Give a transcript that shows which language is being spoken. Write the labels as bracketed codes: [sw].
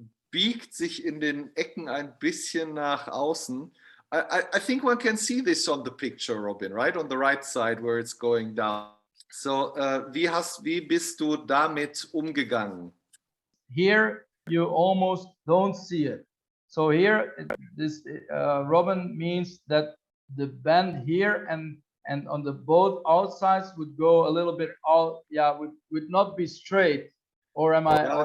[de] Biegt sich in den Ecken ein bisschen nach außen. [en] I think one can see this on the picture, Robin, right? On the right side where it's going down. [de] So, wie bist du damit umgegangen? [en] Here you almost don't see it. So here, this Robin means that the bend here and on the both outsides would go a little bit out. Yeah, would not be straight. Or am I?